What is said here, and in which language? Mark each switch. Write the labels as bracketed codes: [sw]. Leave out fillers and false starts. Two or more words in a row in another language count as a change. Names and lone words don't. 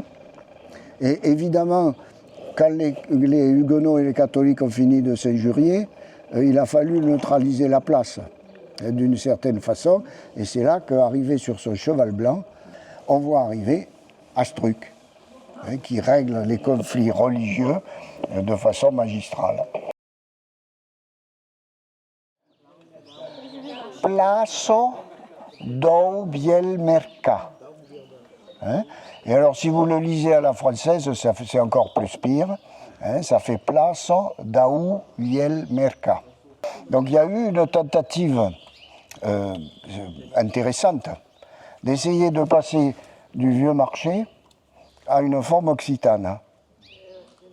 [fr] Et évidemment, quand les Huguenots et les catholiques ont fini de s'injurier, il a fallu neutraliser la place d'une certaine façon. Et c'est là qu'arrivé sur son cheval blanc, on voit arriver Astruc, qui règle les conflits religieux de façon magistrale. Plaço do Bielmerca. Et alors, si vous le lisez à la française, c'est encore plus pire. Ça fait Plaço d'Au Bielmerca. Donc, il y a eu une tentative intéressante d'essayer de passer du vieux marché à une forme occitane.